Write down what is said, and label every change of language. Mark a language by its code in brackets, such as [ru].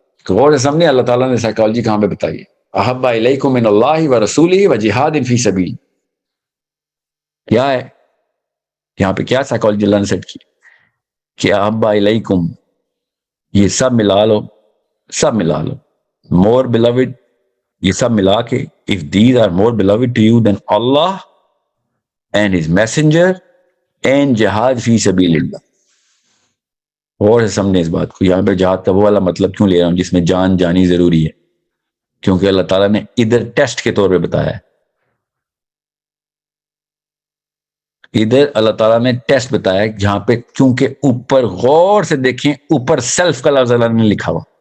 [ur] غور سے سمجھے اللہ تعالیٰ نے سائیکالوجی کہاں پہ بتائی ہے. [ar] احب الیکم من اللہ و رسولہ و جہاد فی سبیل [ur] کیا ہے یہاں پہ؟ کیا سائیکالوجی اللہ نے سیٹ کی کہ احب الیکم، یہ سب ملا لو، سب ملا لو. [en] more beloved، [ur] یہ سب ملا کے [en] if these are more beloved to you than Allah and his messenger and [ar] جہاد فی سبیل اللہ. [ur] اور سے سمجھیں اس بات کو. یہاں پہ جہاد کا وہ والا مطلب کیوں لے رہا ہوں جس میں جان جانی ضروری ہے؟ کیونکہ اللہ تعالیٰ نے ادھر ٹیسٹ کے طور پہ بتایا ہے. ادھر اللہ تعالیٰ نے ٹیسٹ بتایا ہے جہاں پہ کیونکہ اوپر غور سے دیکھیں اوپر سیلف کا لفظ اللہ نے لکھا ہوا.